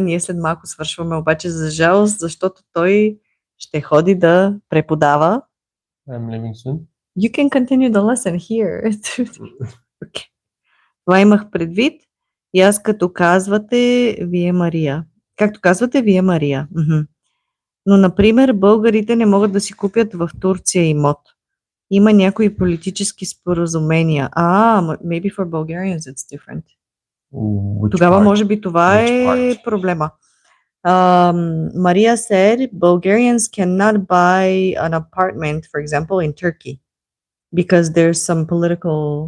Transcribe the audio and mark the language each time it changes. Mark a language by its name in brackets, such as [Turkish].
[Bulgarian] Ние след малко свършваме, обаче за жалост, защото той ще ходи да преподава. [English] I'm leaving soon. You can continue the lesson here. [Bulgarian] Okay. Това имах предвид. И аз като казвате, вие Мария. Както казвате, вие Мария. Но, например, българите не могат да си купят в Турция имот. Има някои политически споразумения. [English] Maybe for Bulgarians it's different. [Bulgarian] Тогава може би това е проблема. [English] Maria said Bulgarians cannot buy an apartment, for example, in Turkey because there's some political.